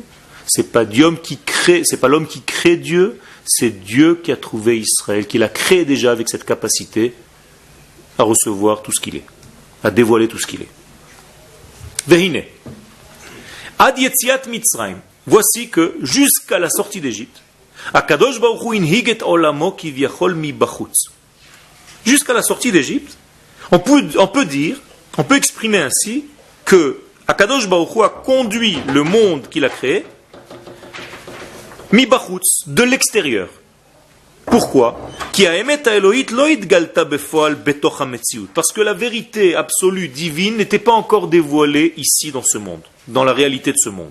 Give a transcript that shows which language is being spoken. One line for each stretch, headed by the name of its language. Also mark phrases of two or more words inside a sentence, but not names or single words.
French: C'est pas l'homme qui crée Dieu. C'est Dieu qui a trouvé Israël, qui l'a créé déjà avec cette capacité à recevoir tout ce qu'il est, à dévoiler tout ce qu'il est.
Hebrew: והנה. עד יציאת מצרים.
French: Voici que jusqu'à la sortie d'Égypte,
Hebrew: הקדוש ברוך הוא הנהיג עולמו כביכול מבחוץ.
French: Jusqu'à la sortie d'Égypte, on peut exprimer ainsi que
Hebrew: הקדוש ברוך הוא
French: a conduit le monde qu'il a créé
Hebrew: מבחוץ,
French: de l'extérieur. Pourquoi? Parce que la vérité absolue divine n'était pas encore dévoilée ici dans ce monde, dans la réalité de ce monde.